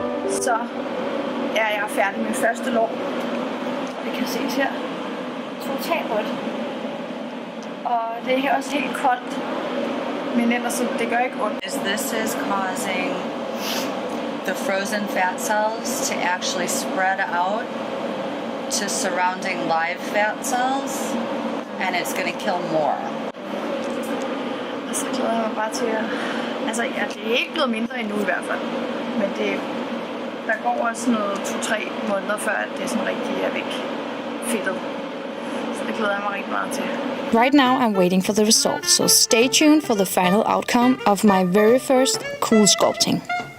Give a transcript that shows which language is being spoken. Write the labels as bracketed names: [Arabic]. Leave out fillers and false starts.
[Danish] Så er jeg færdig med første lår. Det kan ses her. Totalt rødt. Og det er her også helt koldt. Men ellers det gør ikke ondt. [English] This is causing the frozen fat cells to actually spread out to surrounding live fat cells, and it's going to kill more. [Danish] Så glæder jeg mig bare til at... Altså, ja, det er ikke blevet mindre endnu i hvert fald. Men der går også noget 2-3 måneder før, at det sådan rigtig er væk fedtet. Så det glæder jeg mig rigtig meget til. [English] Right now I'm waiting for the results, so stay tuned for the final outcome of my very first CoolSculpting.